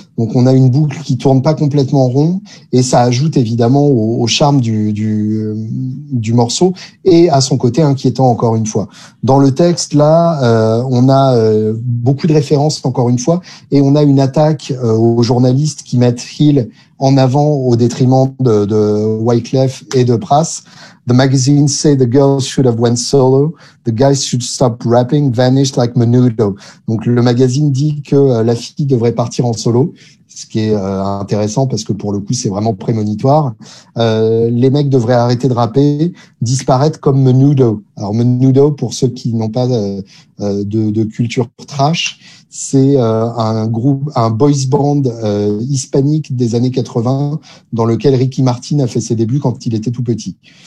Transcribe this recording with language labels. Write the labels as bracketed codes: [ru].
[fr] Donc on a une boucle qui tourne pas complètement rond, et ça ajoute évidemment au charme du morceau, et à son côté inquiétant encore une fois. Dans le texte là, on a beaucoup de références encore une fois, et on a une attaque aux journalistes qui mettent Hill en avant au détriment de Wyclef et de Pras. [en] The magazine say the girls should have went solo. The guys should stop rapping, vanished like Menudo. [fr] Donc le magazine dit que la fille devrait partir en solo, ce qui est intéressant parce que pour le coup c'est vraiment prémonitoire. Les mecs devraient arrêter de rapper, disparaître comme Menudo. Alors Menudo, pour ceux qui n'ont pas de culture trash, c'est un boys band hispanique des années 80 dans lequel Ricky Martin a fait ses débuts quand il était tout petit.